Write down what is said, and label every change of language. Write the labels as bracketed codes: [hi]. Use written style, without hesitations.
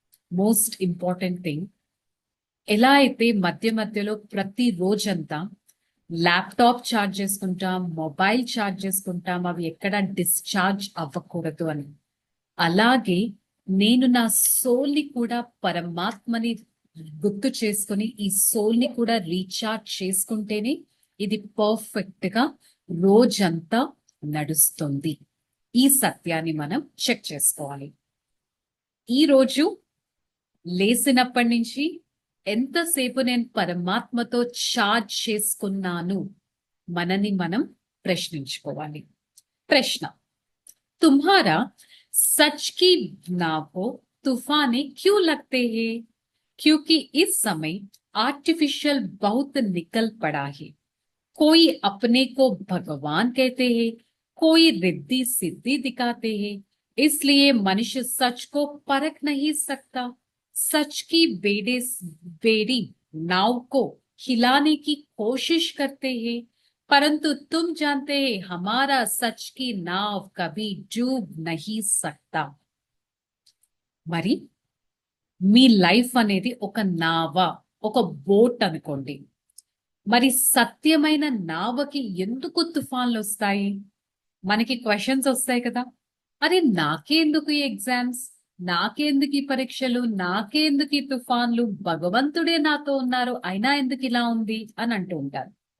[te] Most important thing, ఎలా అయితే మధ్య మధ్యలో ప్రతి రోజంతా ల్యాప్టాప్ ఛార్జ్ చేసుకుంటాం, మొబైల్ ఛార్జ్ చేసుకుంటాం, అవి ఎక్కడ డిశ్చార్జ్ అవ్వకూడదు అని, అలాగే నేను నా సోల్ని కూడా పరమాత్మని గుర్తు చేసుకుని ఈ సోల్ని కూడా రీఛార్జ్ చేసుకుంటేనే ఇది పర్ఫెక్ట్ గా రోజంతా నడుస్తుంది. ఈ సత్యాన్ని మనం చెక్ చేసుకోవాలి. ఈ రోజు లేసినప్పటి నుంచి ఎంతసేపు నేను పరమాత్మతో ఛార్జ్ చేసుకున్నాను మనని మనం ప్రశ్నించుకోవాలి. [hi] ప్రశ్న, तुम्हारा सच की नाव को तूफाने क्यों लगते हैं? क्योंकि इस समय आर्टिफिशियल बहुत निकल पड़ा है. कोई अपने को भगवान कहते हैं, कोई रिद्धि सिद्धि दिखाते हैं, इसलिए मनुष्य सच को परख नहीं सकता. सच की बेड़ी नाव को हिलाने की कोशिश करते हैं, परंतु तुम जानते हैं हमारा सच की नाव कभी डूब नहीं सकता. [te] మరి మీ లైఫ్ అనేది ఒక నావ, ఒక బోట్ అనుకోండి. మరి సత్యమైన నావకి ఎందుకు తుఫాన్లు వస్తాయి? మనకి క్వశ్చన్స్ వస్తాయి కదా, అరే నాకేందుకు ఈ ఎగ్జామ్స్, నాకేందుకు ఈ పరీక్షలు, నాకేందుకు ఈ తుఫాన్లు, భగవంతుడే నాతో ఉన్నారు అయినా ఎందుకు ఇలా ఉంది అని అంటూ ఉంటారు.